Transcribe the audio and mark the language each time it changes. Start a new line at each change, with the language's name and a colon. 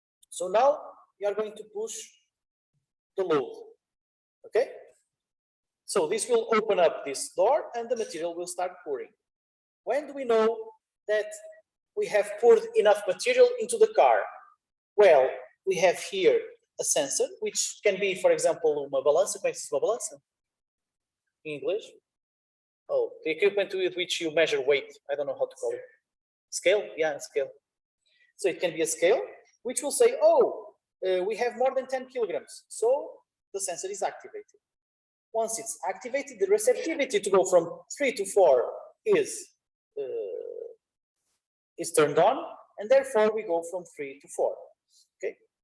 English: So now we are going to push the load, okay? So this will open up this door and the material will start pouring. When do we know that we have poured enough material into the car? Well, we have here a sensor, which can be, for example,
Portuguese: uma balança. Como é que se diz uma balança
English: in English? Oh, the equipment with which you measure weight. I don't know how to call it. Scale? Yeah, scale. So it can be a scale, which will say, we have more than 10 kilograms. So the sensor is activated. Once it's activated, the receptivity to go from 3 to 4 is turned on, and therefore we go from 3 to 4. Okay.